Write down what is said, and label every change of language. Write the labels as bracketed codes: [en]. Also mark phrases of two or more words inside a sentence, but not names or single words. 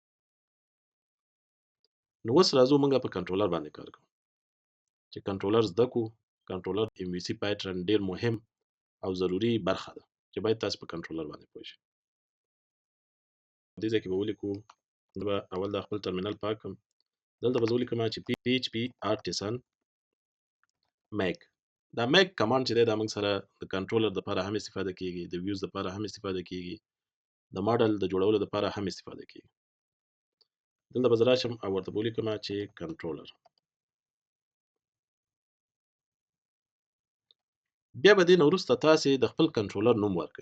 [ps] نو اوس راځو موږ په کنټرولر باندې کار کوو. چې کنټرولر زده کړو، کنټرولر [en] MVC pattern [ps] ډیر مهم او ضروری برخه ده چې باید تاسو په کنټرولر باندې پوه شئ. دې ځای کې به ولیکو، دا به اول د خپل ټرمینل پاک کړم. دلته به زه ولیکم چې [en] PHP artisan make. [ps] دا make کمانډ چې دی دا موږ سره د کنټرولر لپاره هم استفاده کیږي، د ویوز لپاره هم استفاده کیږي، د ماډل د جوړولو لپاره هم استفاده کیږي. دلته به زه راشم او ورته به ولیکم چې کنټرولر. بیا به دې نه وروسته تاسې د خپل کنټرولر نوم ورکړئ.